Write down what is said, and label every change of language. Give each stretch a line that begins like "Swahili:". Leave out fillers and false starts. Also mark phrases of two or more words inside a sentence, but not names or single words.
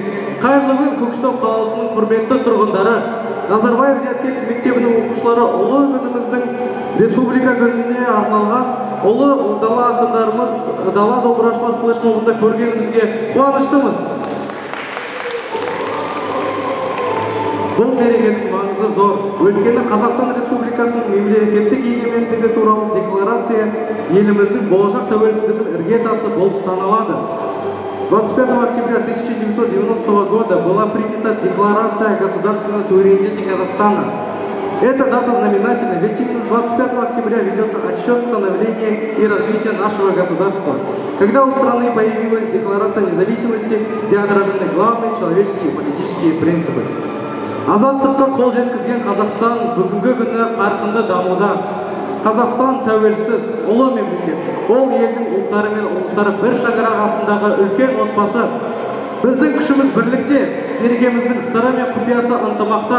Kazakh: Қайырлы күн Көкшетау қаласының құрметті тұрғындары, Назарбаев зияткерлік мектебінің оқушылары, ұлы күніміздің республика күніне арналған ұлы дала ақындарымыз, дала домбырашылар флешмобында көргенімізге қуаныштымыз. Бұл мерекенің маңызы зор. Өйткені Қазақстан Республикасының мемлекеттік егемендігі туралы декларация еліміздің болашақ тәуелсіздігінің іргетасы болып саналады.
Russian: 25 октября 1990 года была принята Декларация о государственном суверенитете Казахстана. Эта дата знаменательна, ведь именно с 25 октября ведется отсчет становления и развития нашего государства, когда у страны появилась Декларация независимости, где отражены главные человеческие и политические принципы.
Kazakh: Азаттыққа қол жеткізген Қазақстан бүгінгі күні қарқынды дамуда. Қазақстан тәуелсіз, ұлы мемлекет. Ол елдің ұлттары мен ұлыстары бір шаңырақ астындағы үлкен отбасы. Біздің күшіміз бірлікте, берекеміздің сыры мен құпиясы ынтымақта.